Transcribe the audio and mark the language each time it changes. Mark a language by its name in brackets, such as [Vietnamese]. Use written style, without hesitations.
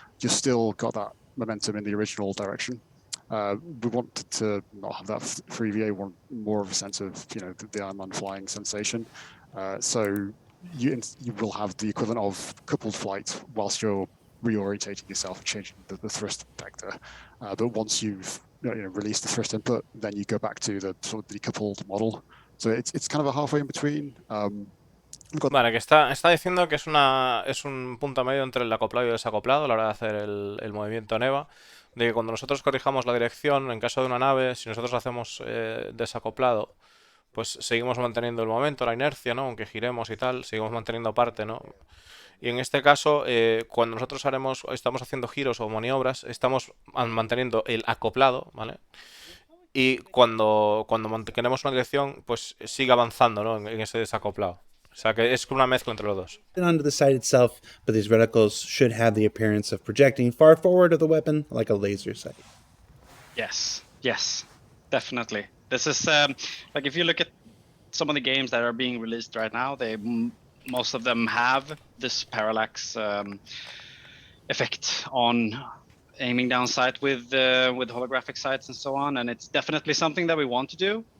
[English] You've still got that momentum in the original direction. We wanted to not have that for EVA. We want more of a sense of the Iron Man flying sensation. So you will have the equivalent of coupled flight whilst you're reorientating yourself and changing the thrust vector. But once you've released the thrust input, then you go back to the sort of decoupled model. So it's kind of a halfway in between. [Spanish] Vale, que está diciendo que es un punto medio entre el acoplado y el desacoplado a la hora de hacer el movimiento NEVA. De que cuando nosotros corrijamos la dirección, en caso de una nave, si nosotros hacemos desacoplado, pues seguimos manteniendo el momento, la inercia, ¿no? Aunque giremos y tal, seguimos manteniendo parte, ¿no? Y en este caso, cuando nosotros estamos haciendo giros o maniobras, estamos manteniendo el acoplado, ¿vale? Y cuando mantenemos una dirección, pues sigue avanzando, ¿no? En ese desacoplado. O sea que es una mezcla entre los dos. [English] Onto the sight itself, but these reticles should have the appearance of projecting far forward of the weapon like a laser sight. Yes, definitely. This is like if you look at some of the games that are being released right now, most of them have this parallax effect on aiming down sight with holographic sights and so on, and it's definitely something that we want to do.